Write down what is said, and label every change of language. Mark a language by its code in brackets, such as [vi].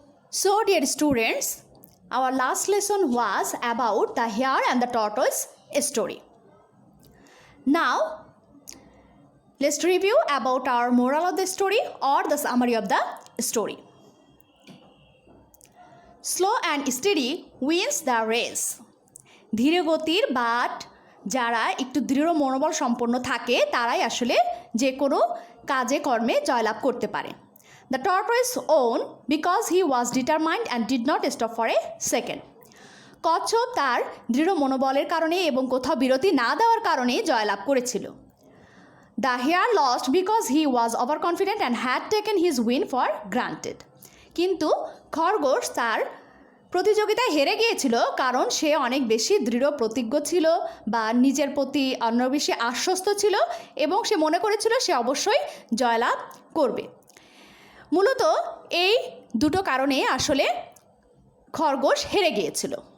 [en] So dear students, our last lesson was about the hare and the tortoise story. Now, let's review about our moral of the story or the summary of the story. Slow and steady wins the race. [bn] ধীরে গতির but যারা একটু দৃঢ় মনোবল সম্পন্ন থাকে তারাই আসলে যে কোনো কাজে কর্মে জয়লাভ করতে পারে। [en] The tortoise won because he was determined and did not stop for a second. [bn] কচ্ছপ তার দৃঢ় মনোবলের কারণে এবং কোথাও বিরতি না দেওয়ার কারণে জয়লাভ করেছিল। [en] The hare lost because he was overconfident and had taken his win for granted. [bn] কিন্তু খরগোশ তার প্রতিযোগিতায় হেরে গিয়েছিল কারণ সে অনেক বেশি দৃঢ় প্রতিজ্ঞ ছিল বা নিজের প্রতি অন্য বেশি আশ্বস্ত ছিল এবং সে মনে করেছিল সে অবশ্যই জয়লাভ করবে। মূলত এই দুটো কারণে আসলে খরগোশ হেরে গিয়েছিল।